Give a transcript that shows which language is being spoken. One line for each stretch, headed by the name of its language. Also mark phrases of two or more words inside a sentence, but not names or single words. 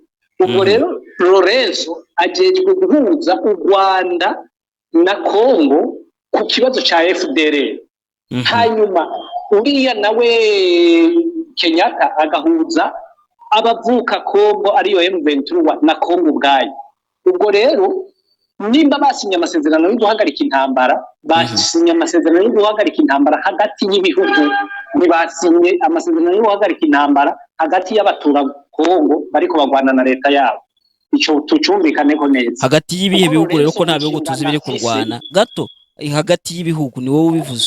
Rundi: Ubwo rero Lorenzo agejwe guhuza u Rwanda na Kongo ku kibazo cya FDL. Hanyuma uriya nawe Kenyatta agahuza abavuka Kongo ariyo M23 na Kongo ubwayo. Ubwo rero nimba basinye amasezerano yo guhagarika intambara, basinye amasezerano yo guhagarika intambara hagati y'ibihugu, ntibasinye amasezerano yo guhagarika intambara hagati y'abatura Kongo bariko bagwana na leta yabo. Ico tucumvikaneko neza. Hagati y'ibihe bihugu rero ko nta bihugu tuzi biri kurwana gato, hagati y'ibihugu ni wowe ubivuze.